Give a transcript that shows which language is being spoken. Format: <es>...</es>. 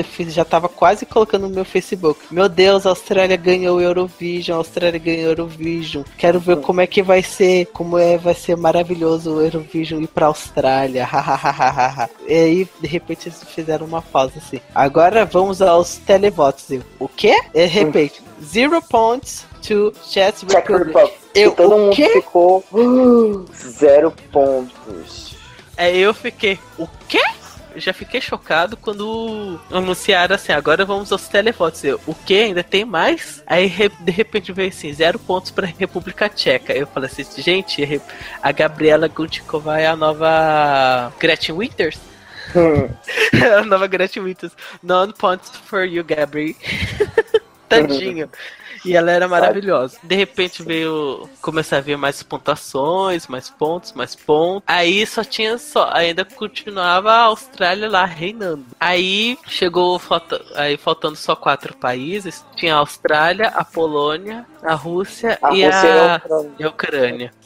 <pt>Eu já tava quase colocando no meu Facebook. Meu Deus, a Austrália ganhou o Eurovision. A Austrália ganhou o Eurovision. Quero ver como é que vai ser. Como é, vai ser maravilhoso o Eurovision ir pra Austrália. E aí, de repente, eles fizeram uma pausa assim. Agora vamos aos televotos. O quê? De repente,</pt> <en>0 points to Czech Republic.</en> <pt>Eu, e todo mundo ficou 0 pontos. É, eu fiquei, o quê? Eu já fiquei chocado quando anunciaram assim, agora vamos aos televotos. Eu, o quê? Ainda tem mais? Aí de repente veio assim, 0 pontos pra República Tcheca. Eu falei assim, gente, a Gabriela Gutikova é a nova Gretchen Winters? A nova Gretchen Winters.</pt> <en>None points for you, Gabri.</en> <pt>Tadinho. E ela era maravilhosa. De repente veio começar a ver mais pontuações, mais pontos. Aí só tinha só. Ainda continuava a Austrália lá reinando. Aí chegou aí faltando só 4 países. Tinha a Austrália, a Polônia, a Rússia e a Ucrânia.</pt>